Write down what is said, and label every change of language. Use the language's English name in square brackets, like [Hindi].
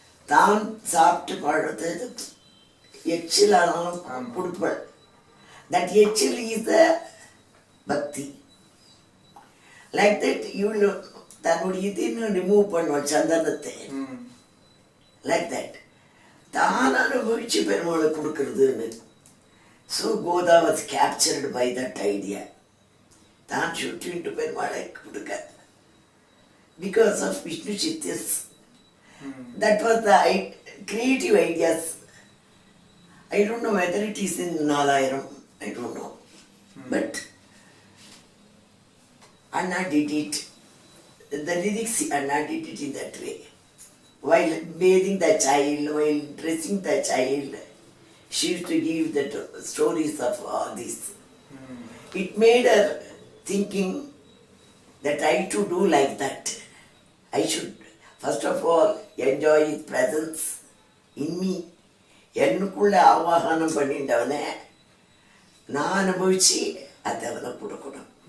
[Tamil] Tan சாப்பிட்டு படுத்தது எச்சிலானாலும் கொடுப்பள். [English] That எச்சில் is the bhakti. Like that you will [Tamil] தன்னுடைய இதுன்னு ரிமூவ் பண்ணுவாள் சந்தனத்தை. [English] Like that. [Tamil] தான் அனுபவிச்சு பெருமாளுக்கு கொடுக்கறதுன்னு. [English] So Goda was captured by that idea. [Tamil] தான் சுட்டு பெருமாளை கொடுக்க. [English] Because of Vishnu Chittas. That was the creative ideas. I don't know whether it is in Nalayaram. I don't know. But Anna did it. The lyrics, Anna did it in that way. While bathing the child, while dressing the child, she used to give the stories of all this. It made her thinking that I too do like that. I should, first of all, enjoy his presence in me. [Tamil] என்னுக்குள்ள ஆவாகனம் பண்ணிட்டவனை நான் அனுபவிச்சு அதை அவனை கொடுக்கணும்.